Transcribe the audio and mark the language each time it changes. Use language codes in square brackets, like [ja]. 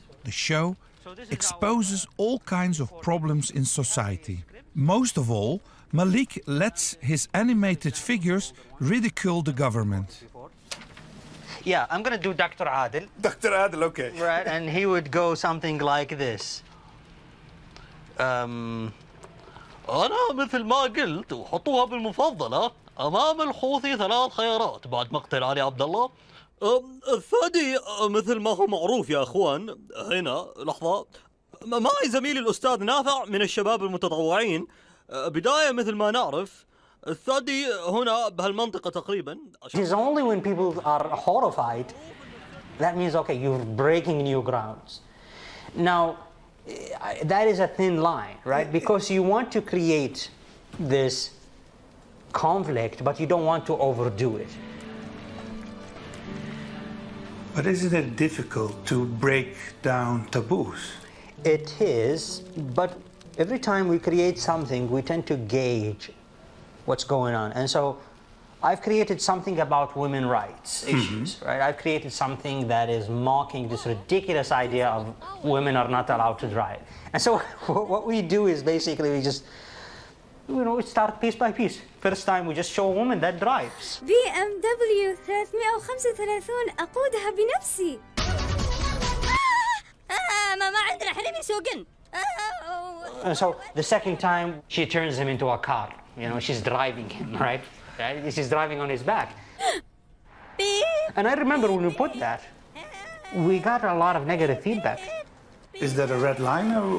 [en] The show exposes all kinds of problems in society. Most of all, Malik lets his animated figures ridicule the government. Yeah, I'm going to do Dr. Adel. Dr. Adel, okay. Right, and he would go something like this. [ar] أنا مثل ما قلت وحطوها بالمفضلة أمام الحوثي 3 خيارات بعد مقتل علي عبد الله الثدي مثل ما هو معروف يا أخوان. هنا لحظة، معي زميلي الأستاذ نافع من الشباب المتطوعين. بداية مثل ما نعرف الثدي هنا بهالمنطقة تقريبا. [en] It is only when people are horrified that means, okay, you're breaking new grounds. Now, that is a thin line, right? Because you want to create this conflict, but you don't want to overdo it. But isn't it difficult to break down taboos? It is, but every time we create something, we tend to gauge what's going on. And so I've created something about women's rights issues, right? I've created something that is mocking this ridiculous idea of women are not allowed to drive. And so what we do is basically we just, we start piece by piece. First time we just show a woman that drives. [ar] BMW 335 أقودها بنفسي. ما عندنا حريم يسوقن. [en] And so the second time she turns him into a car. She's driving him, right? She's driving on his back. And I remember when we put that, we got a lot of negative feedback. Is that a red line?